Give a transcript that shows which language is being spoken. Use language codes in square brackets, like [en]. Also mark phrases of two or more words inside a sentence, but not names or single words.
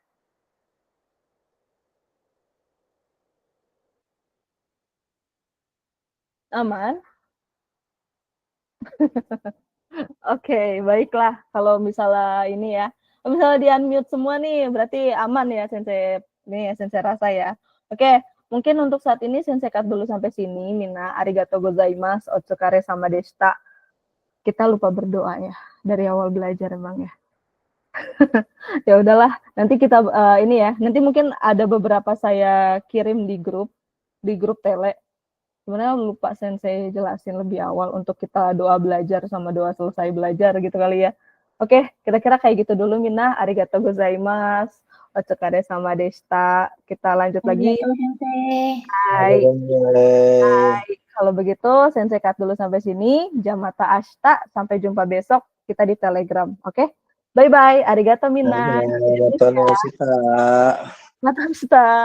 [id] Aman? Oke, baiklah. Kalau misalnya ini ya, kalau misalnya di-unmute semua nih, berarti aman ya Sensei. Ini ya Sensei rasa ya. Oke, mungkin untuk saat ini Sensei cut dulu sampai sini. [ja] Mina, arigatou gozaimasu, otsukare sama deshita. [id] Kita lupa berdoa ya dari awal belajar emang ya. Ya udahlah, nanti kita ini ya. Nanti mungkin ada beberapa saya kirim di grup tele. Sebenarnya lupa Sensei jelasin lebih awal untuk kita doa belajar sama doa selesai belajar gitu kali ya. Oke, kira-kira kayak gitu dulu Mina. [ja] Arigatou gozaimasu. Otsukare sama deshita. [id] Kita lanjut lagi. [ja] Hai. [id] Kalau begitu, Sensei cut dulu sampai sini. [ja] Jamata ashita. [id] Sampai jumpa besok. Kita di Telegram. Oke? [ja] Bye-bye. Arigatou Mina. Mata